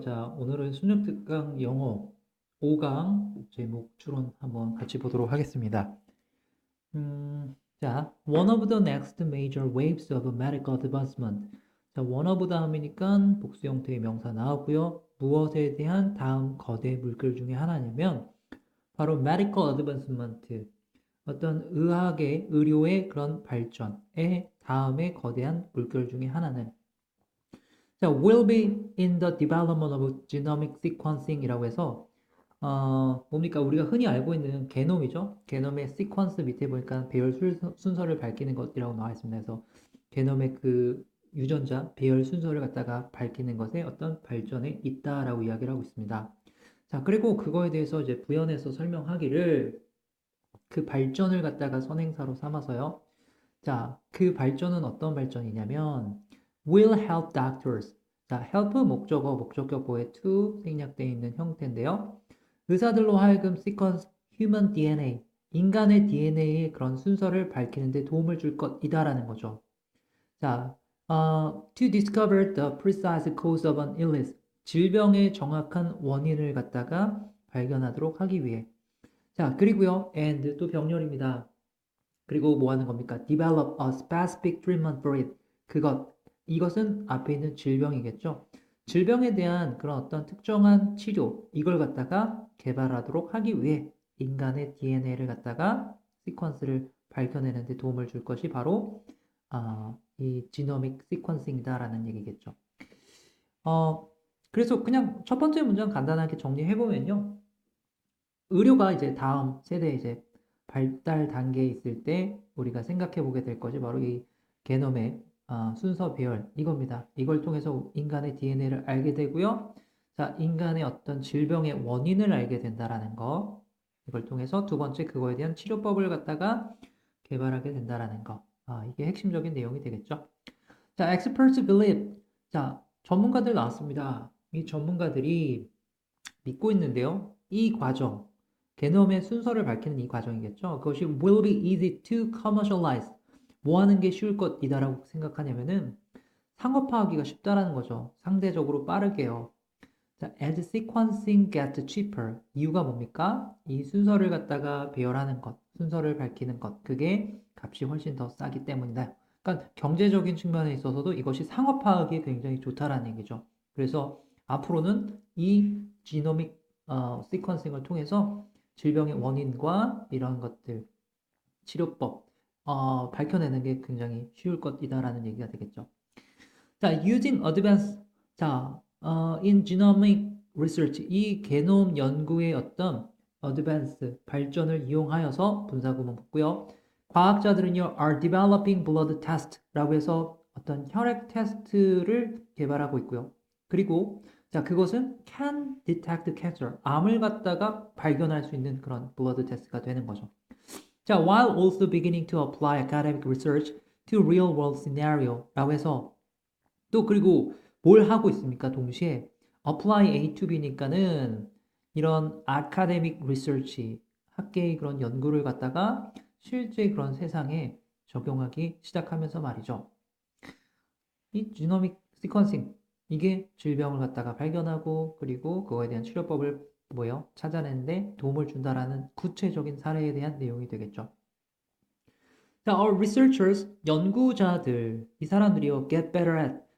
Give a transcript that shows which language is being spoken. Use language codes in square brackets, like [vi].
[ko] 자, 오늘은 수능 특강 영어 5강 제목 추론 한번 같이 보도록 하겠습니다. [en] 자, one of the next major waves of medical advancement. [ko] 자, [en] one of the [ko] 하니까 복수 형태의 명사 나오고요. 무엇에 대한 다음 거대 물결 중에 하나냐면 바로 [en] medical advancement. [ko] 어떤 의학의, 의료의 그런 발전의 다음에 거대한 물결 중에 하나는 자, [en] will be in the development of genomic sequencing [ko] 이라고 해서 뭡니까? 우리가 흔히 알고 있는 게놈이죠. 게놈의 시퀀스 밑에 보니까 배열 순서를 밝히는 것이라고 나와 있습니다. 그래서 게놈의 그 유전자 배열 순서를 갖다가 밝히는 것에 어떤 발전에 있다라고 이야기를 하고 있습니다. 자, 그리고 그거에 대해서 이제 부연해서 설명하기를 그 발전을 갖다가 선행사로 삼아서요. 자, 그 발전은 어떤 발전이냐면 [en] will help doctors. [ko] 자, help 목적어, 목적격보에 to 생략되어 있는 형태인데요. 의사들로 하여금 [en] sequence human DNA, [ko] 인간의 DNA의 그런 순서를 밝히는 데 도움을 줄 것이다라는 거죠. [en] 자, to discover the precise cause of an illness. [ko] 질병의 정확한 원인을 갖다가 발견하도록 하기 위해. 자, 그리고요, and 또 병렬입니다. 그리고 뭐 하는 겁니까? [en] Develop a specific treatment for it. [ko] 이것은 앞에 있는 질병이겠죠. 질병에 대한 그런 어떤 특정한 치료, 이걸 갖다가 개발하도록 하기 위해 인간의 DNA를 갖다가 시퀀스를 밝혀내는 데 도움을 줄 것이 바로 이 지노믹 시퀀싱이다라는 얘기겠죠. 어, 그래서 그냥 첫 번째 문장 간단하게 정리해보면요. 의료가 이제 다음 세대 이제 발달 단계에 있을 때 우리가 생각해 보게 될 것이 바로 이 게놈의 순서 배열 이겁니다. 이걸 통해서 인간의 DNA를 알게 되고요. 자, 인간의 어떤 질병의 원인을 알게 된다라는 거. 이걸 통해서 두 번째 그거에 대한 치료법을 갖다가 개발하게 된다라는 거. 이게 핵심적인 내용이 되겠죠. [en] 자, experts believe. [ko] 자, 전문가들 나왔습니다. 이 전문가들이 믿고 있는데요. 이 과정, 게놈의 순서를 밝히는 이 과정이겠죠. 그것이 [en] will be easy to commercialize. [ko] 뭐 하는 게 쉬울 것이다라고 생각하냐면은 상업화하기가 쉽다라는 거죠. 상대적으로 빠르게요. [en] 자, as sequencing gets cheaper. [ko] 이유가 뭡니까? 이 순서를 갖다가 배열하는 것, 순서를 밝히는 것, 그게 값이 훨씬 더 싸기 때문이다. 그러니까 경제적인 측면에 있어서도 이것이 상업화하기에 굉장히 좋다라는 얘기죠. 그래서 앞으로는 이 지노믹 시퀀싱을 통해서 질병의 원인과 이런 것들, 치료법 밝혀내는 게 굉장히 쉬울 것이다라는 얘기가 되겠죠. 자, [en] using advanced, [ko] 자, [en] in genomic research, [ko] 이 게놈 연구의 어떤 advanced, 발전을 이용하여서 분사구문 붙고요. 과학자들은요, [en] are developing blood test [ko] 라고 해서 어떤 혈액 테스트를 개발하고 있고요. 그리고, 자, 그것은 [en] can detect cancer, [ko] 암을 갖다가 발견할 수 있는 그런 [en] blood test [ko] 가 되는 거죠. [en] 자, while also beginning to apply academic research to real world scenario [ko] 라고 해서 또 그리고 뭘 하고 있습니까? 동시에 [en] apply A to B [ko] 니까는 이런 [en] academic research, [ko] 학계의 그런 연구를 갖다가 실제 그런 세상에 적용하기 시작하면서 말이죠. 이 지노믹 시퀀싱, 이게 질병을 갖다가 발견하고 그리고 그거에 대한 치료법을 찾아내는데 도움을 준다라는 구체적인 사례에 대한 내용이 되겠죠. [en] 자, our researchers, [ko] 연구자들, 이 사람들이요, [en] get better at.